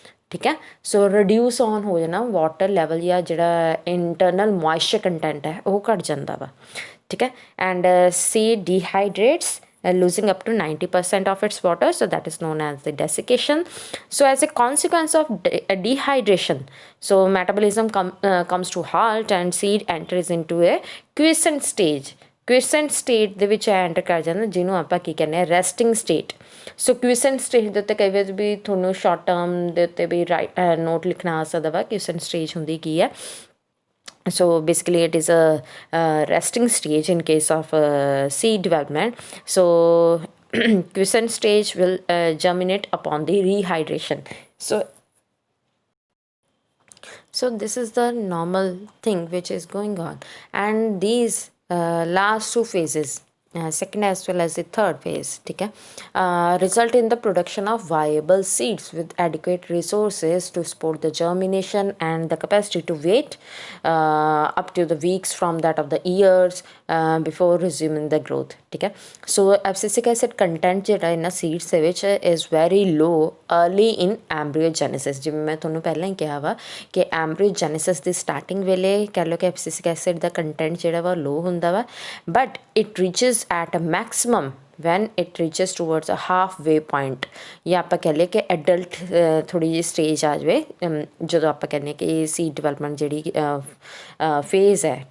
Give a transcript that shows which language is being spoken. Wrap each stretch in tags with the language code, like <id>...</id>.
<pa>ਠੀਕ ਹੈ, ਸੋ reduce on ਹੋ ਜਾਣਾ ਵਾਟਰ ਲੈਵਲ ਜਾਂ ਜਿਹੜਾ ਇੰਟਰਨਲ ਮੋਇਸਚਰ ਕੰਟੈਂਟ ਹੈ ਉਹ ਘਟ ਜਾਂਦਾ ਵਾ। ਠੀਕ ਹੈ,</pa> <en>And seed dehydrates losing up to 90% of its water, so that is known as the desiccation. So as a consequence of dehydration, so metabolism comes to halt and seed enters into a quiescent state</en> <pa>ਦੇ ਵਿੱਚ enter ਕਰ ਜਾਂਦਾ, ਜਿਹਨੂੰ ਆਪਾਂ ਕੀ ਕਹਿੰਦੇ ਹਾਂ resting state. ਸੋ ਕੁਇਸੈਂਟ stage ਦੇ ਉੱਤੇ ਕਈ ਵਾਰ ਵੀ ਤੁਹਾਨੂੰ ਸ਼ਾਰਟ ਟਰਮ ਦੇ ਉੱਤੇ ਵੀ ਨੋਟ ਲਿਖਣਾ ਆ ਸਕਦਾ ਵਾ ਕੁਇਸੈਂਟ ਸਟੇਜ ਹੁੰਦੀ ਕੀ ਹੈ।</pa> <en>So basically it is a resting stage in case of seed development. So quiescent stage will germinate upon the rehydration. So this is the normal thing which is going on, and these last two phases, second as well as the third phase,</en> <hi>ठीक है,</hi> <en>result in the production of viable seeds with adequate resources to support the germination and the capacity to wait up to the weeks from that of the years before resuming the growth.</en> <hi>ठीक है,</hi> <en>so abscisic acid content</en> <pa>ਜਿਹੜਾ ਇਹਨਾਂ seeds ਦੇ ਵਿੱਚ</pa> <en>is very low early in embryogenesis,</en> <pa>ਜਿਵੇਂ ਮੈਂ ਤੁਹਾਨੂੰ ਪਹਿਲਾਂ ਹੀ ਕਿਹਾ ਵਾ ਕਿ embryogenesis ਦੀ ਸਟਾਰਟਿੰਗ ਵੇਲੇ ਕਹਿ ਲਓ ਕਿ abscisic acid ਦਾ ਕੰਟੈਂਟ ਜਿਹੜਾ ਵਾ ਲੋ ਹੁੰਦਾ ਵਾ, but it ਰੀਚਿਸ</pa> <en>at a maximum when it reaches towards a halfway point,</en> <pa>ਜਾਂ ਆਪਾਂ ਕਹਿ ਲਈਏ ਕਿ ਐਡਲਟ ਥੋੜ੍ਹੀ ਜਿਹੀ ਸਟੇਜ ਆ ਜਾਵੇ ਜਦੋਂ ਆਪਾਂ ਕਹਿੰਦੇ ਕਿ ਸੀਡ ਡਿਵੈਲਪਮੈਂਟ ਜਿਹੜੀ ਫੇਜ਼ ਹੈ।</pa>